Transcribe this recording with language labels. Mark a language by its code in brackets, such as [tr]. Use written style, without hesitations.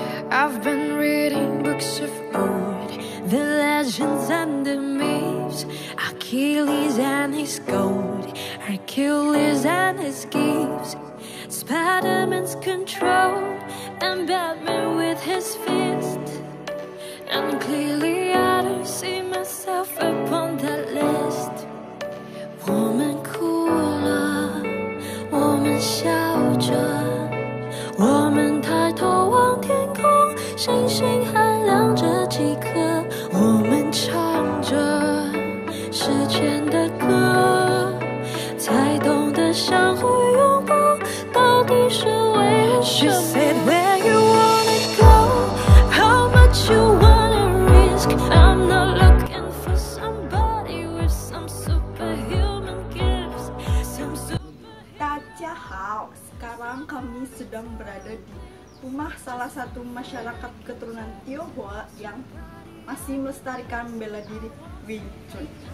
[en] I've been reading books of old, the legends and the myths, Achilles and his gold, Hercules and his gifts, Spider-Man's control, and Batman with his fist. And clearly I don't see myself upon that list. [zh] 我们哭了，我们笑着，我们抬头望天空，星星还亮着几颗，我们唱着时间的歌，才懂得相互拥抱到底是为了什么。 [en] She said where you wanna go, how much you wanna risk. I'm not looking for somebody with some superhuman gifts. [id] Dadah. Sekarang kami sedang berada di rumah salah satu masyarakat keturunan Tionghoa yang masih melestarikan bela diri Wing Chun.